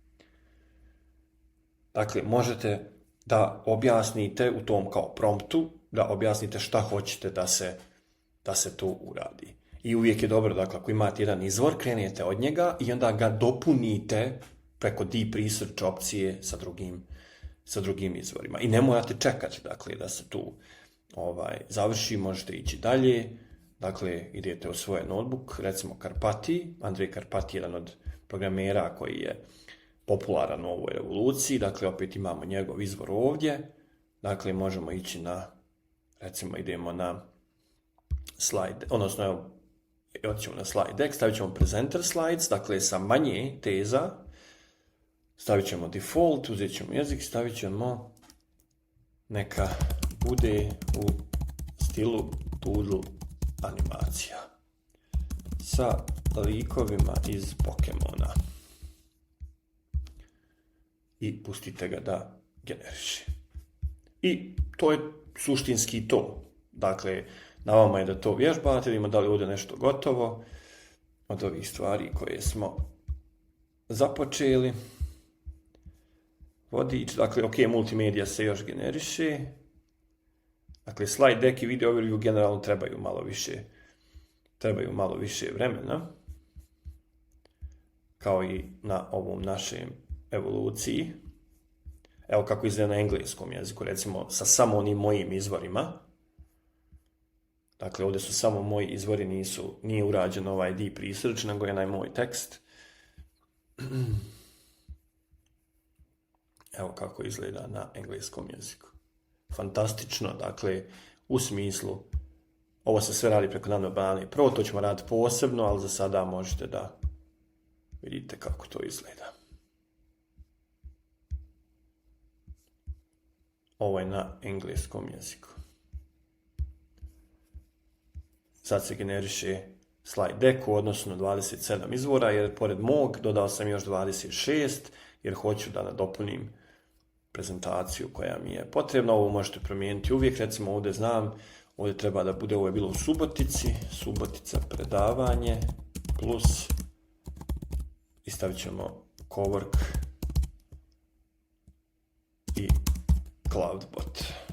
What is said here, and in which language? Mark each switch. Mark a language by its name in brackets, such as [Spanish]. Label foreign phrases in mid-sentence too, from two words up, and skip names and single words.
[Bosnian] Dakle, možete da objasnite u tom kao promptu, da objasnite šta hoćete da se tu uradi. I uvijek je dobro, dakle, ako imate jedan izvor, krenete od njega i onda ga dopunite preko [English] deep research [Bosnian] opcije sa drugim izvorima. I ne morate čekati, dakle, da se tu završi, možete ići dalje. Dakle, idete u svoj notebook, recimo Karpati, Andrej Karpati je jedan od programera koji je popularan u ovoj revoluciji, dakle, opet imamo njegov izvor ovdje. Dakle, možemo ići na, recimo, idemo na slide, odnosno, evo, otićemo [English] na slide deck, [Bosnian] stavit ćemo [English] presenter slides, [Bosnian] dakle sa manje teza, stavit ćemo default, uzet ćemo jezik, stavit ćemo neka bude u stilu doodle animacija sa likovima iz Pokemona i pustite ga da generiše. I to je suštinski to. Dakle, na vama je da to vježbate, vidimo da li ovdje nešto gotovo od ovih stvari koje smo započeli. Vodič, dakle, ok, multimedija se još generiše. Dakle, [English] slide deck [Bosnian] i [English] video overview [Bosnian] generalno trebaju malo više vremena. Kao i na ovom našem evoluciji. Evo kako izgleda na engleskom jeziku, recimo sa samo onim mojim izvorima. Dakle, ovdje su samo moji izvori, nije urađen ovaj [English] deep research, [Bosnian] nego je moj tekst. Evo kako izgleda na engleskom jeziku. Fantastično, dakle, u smislu, ovo se sve radi preko Nano Banane Pro, to ćemo raditi posebno, ali za sada možete da vidite kako to izgleda. Ovo je na engleskom jeziku. Sad se generiše slide deck u odnosu na 27 izvora, jer pored mog dodao sam još 26, jer hoću da nadopunim prezentaciju koja mi je potrebna. Ovo možete promijeniti uvijek, recimo ovdje znam, ovdje treba da bude, ovo je bilo u Subotici, Subotica predavanje, plus, i stavit ćemo Cowork i Cloudbot.